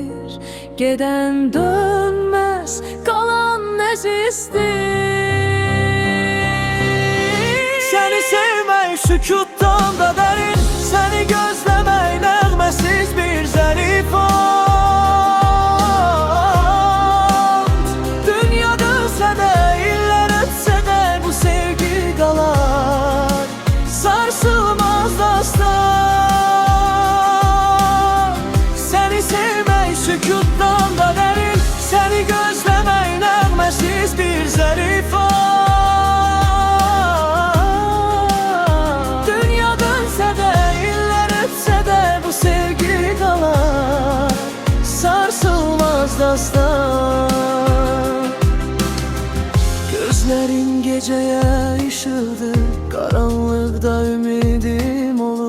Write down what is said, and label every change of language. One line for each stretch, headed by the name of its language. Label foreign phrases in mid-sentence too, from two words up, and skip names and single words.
Turkish: Geden dönmez, kalan ezizdir. Seni sevmek sükuttan da derin, seni gözlemek
Azerbaijani: nəğməsiz bir zərif and. Dünya dönsə də, illər ötsə də bu sevgi qalar, sarsılmaz dastan.
Turkish: Seni sevmek sükuttan da derin, seni gözlemek
Azerbaijani: nəğməsiz bir zərif and.
Turkish: Gözlerin geceye ışıldı, karanlıkta ümidim olur.